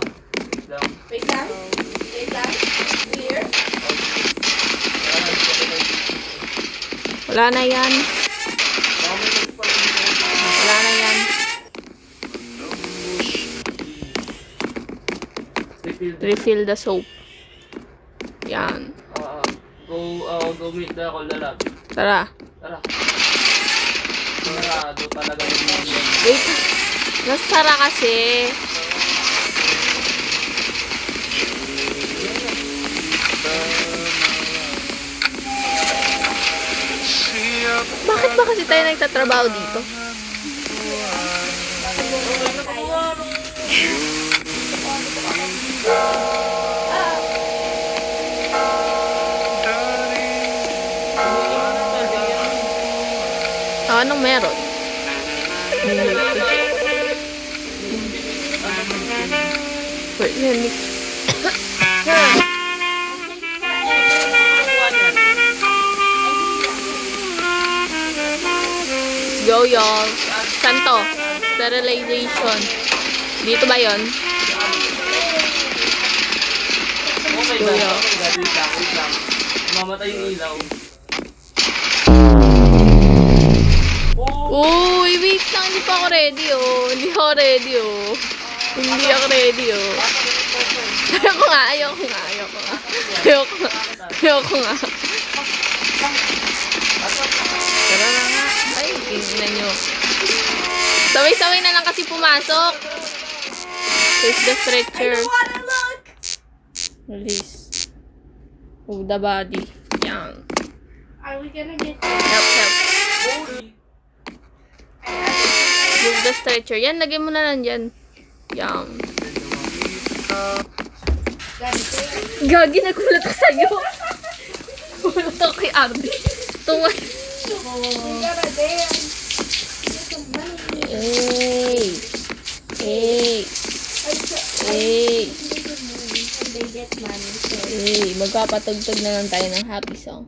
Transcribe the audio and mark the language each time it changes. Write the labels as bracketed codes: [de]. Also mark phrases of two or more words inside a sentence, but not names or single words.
[tl] Wait lang. Here. Wala na yan. Wala na yan. [en] Refill the soap. [tl] Yan. [en] Go meet the lalaki. [tl] Tara. Tara. Sarado talaga yung mga. Wait. Nasara kasi. Bakit ba kasi tayo nagtatrabaho dito? Anong meron? [en] Wait, let me... Let's go, y'all. [tl] Saan to? Sterilization. Dito ba yon? [en] Okay Go, [tl] lang. [en] y'all. [tl] Wait lang. Mamatay yung ilaw. Uy, wait lang. Hindi pa ako ready, oh. Hindi ako ready, oh. Hindi ako ready, oh. Ayoko nga. Tara na nga. Ay, tingnan nyo. Sabay-sabay na lang kasi pumasok. [en] Face the stretcher. Release. Move the body. Yan. Are we gonna get Help. Move the stretcher. [tl] Yan, lagay mo na lang dyan. Yan. Gagi, nagulat ako sa'yo. Nagulat ako kay Arby. Tungan. Hey, magpapatugtog na lang tayo ng [en] happy song.